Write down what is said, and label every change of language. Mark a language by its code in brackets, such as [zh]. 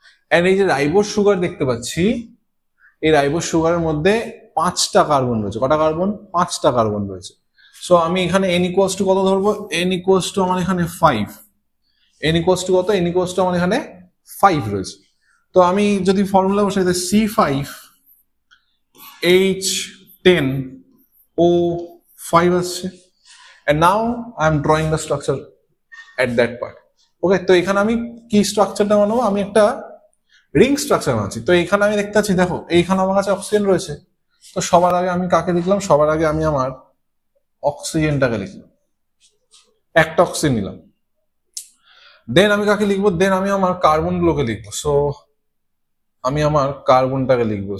[bn] And এই যে ribose sugar দেখতে পাচ্ছি, এই রাইবোস সুগারের মধ্যে 5টা কার্বন রয়েছে। কটা কার্বন? 5টা কার্বন রয়েছে। সো আমি এখানে [en] n equals to [bn] কত ধরবো? [en] n equals to [bn] আমার এখানে 5। n equals to কত? n equals to আমার এখানে 5 রয়েছে। তো আমি যদি ফর্মুলা বসাই C5H10O5 আসছে। [en] and now I am drawing the structure at that part। [bn] ওকে, তো এখানে আমি কি স্ট্রাকচারটা বানাবো? আমি একটা রিং স্ট্রাকচার বানাচ্ছি। তো এখানে আমি দেখতে পাচ্ছি, দেখো এইখানে আমার কাছে অক্সিজেন রয়েছে। তো সবার আগে আমি কাকে লিখলাম? সবার আগে আমি আমার অক্সিজেনটাকে লিখলাম, একটা অক্সিজেন নিলাম। দেন আমি কাকে লিখবো? দেন আমি আমার কার্বন গুলোকে লিখবো। সো আমি আমার কার্বনটাকে লিখবো।